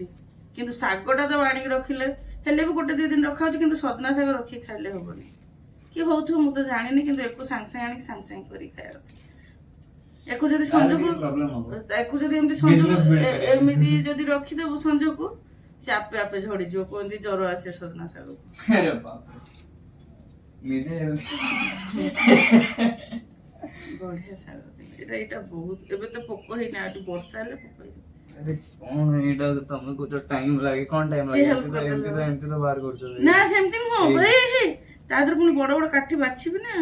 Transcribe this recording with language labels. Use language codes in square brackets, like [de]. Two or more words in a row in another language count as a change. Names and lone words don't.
[or] କିନ୍ତୁ ଶାଗଟା ତ ଆଣିକି ରଖିଲେ ହେଲେ ବି ଗୋଟେ 2 ଦିନ ରଖା ହଉଛି, କିନ୍ତୁ ସଜନା ଶାଗ ରଖିକି ଖାଇଲେ ହବନି। କି ହଉଥିବ ମୁଁ ତ ଜାଣିନି, କିନ୍ତୁ ଏକୁ ସାଙ୍ଗେ ସାଙ୍ଗେ ଆଣିକି ସାଙ୍ଗେ ସାଙ୍ଗେ କରିକି ଖାଇବା କଥା। ଏକୁ ଯଦି ଏମିତି ସଂଯୋଗ ଏମିତି ଯଦି ରଖିଦବୁ ସଂଯୋଗକୁ, ସେ ଆପେ ଆପେ ଝଡିଯିବ। କୁହନ୍ତି ଜ୍ୱର ଆସେ ସଜନା ଶାଗକୁ। [hi] अरे बाप रे। ନିଜେ [or] ବଢିଆ ଶାଗ। ଏଇଟା ବହୁତ, ଏବେ ତ ପୋକ ହେଇନା, ଏଠି ବର୍ଷା ହେଲେ ପୋକ ହେଇଯିବ। [hi] अरे कौन [or] ଏଇଟା ତମେ କହୁଛ ଟାଇମ ଲାଗେ? କଣ ଟାଇମ ଲାଗେ? ଏମିତି ତ ବାହାର କରୁଛ। ନା ସେମିତି ନୁହଁ ଭାଇ, ତା ଦେହରେ ପୁଣି ବଡ ବଡ କାଠି ବାଛିବି ନା।